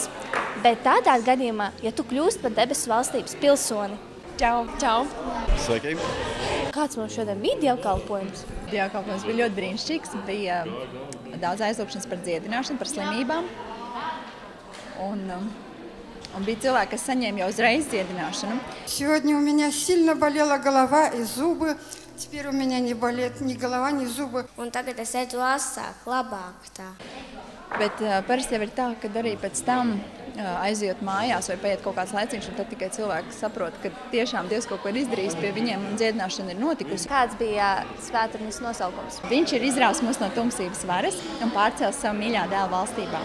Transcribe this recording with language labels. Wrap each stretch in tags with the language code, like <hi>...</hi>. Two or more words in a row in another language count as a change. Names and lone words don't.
<lv>Bet tādā gadījumā, ja tu kļūsti par debesu valstības pilsoni. Čau! Čau! Sveiki! Kāds mums šodien bija dievkalpojums? Dievkalpojums bija ļoti brīnišķīgs. Bija daudz aizlūgšanas par dziedināšanu, par slimībām. Un bija cilvēki, kas saņēma jau uzreiz dziedināšanu.</lv> <ru>Сегодня у меня сильно болела голова и зубы. Теперь у меня не болит ни голова, ни зубы.</ru> <lv>Un tagad es redzu asāk, labāk tā. Bet parasti jau ir tā, ka arī pēc tam aizjot mājās vai paiet kaut kāds laiciņš, un tad tikai cilvēki saprot, ka tiešām Dievs kaut ko ir izdarījis pie viņiem un dziedināšana ir notikusi. Kāds bija svētdienas nosaukums? Viņš ir izrāvis mūs no tumsības varas un pārcēlis savu mīļā dēla valstībā.</lv>